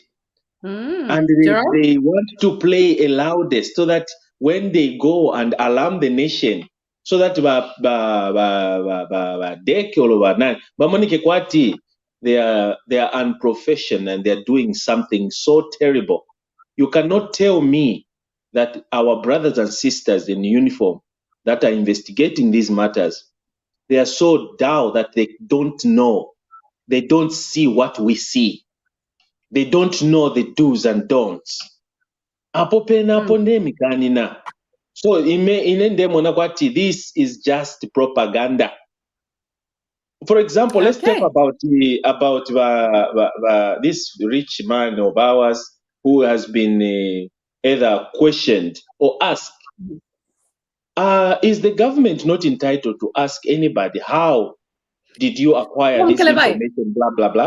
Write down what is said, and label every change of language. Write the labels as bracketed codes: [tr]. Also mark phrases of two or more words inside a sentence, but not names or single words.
[en] And they want to play a loudest so that when they go and alarm the nation, so that they are unprofessional and they are doing something so terrible. You cannot tell me that our brothers and sisters in uniform that are investigating these matters, they are so dull that they don't know. They don't see what we see. They don't know the do's and don'ts. [bem] Apo pena apo ndemikanina. [en] So [bem] inendemona kwati [en] this is just propaganda. For example, let's talk about this rich man of ours who has been either questioned or asked. Is the government not entitled to ask anybody how did you acquire this information, blah blah blah?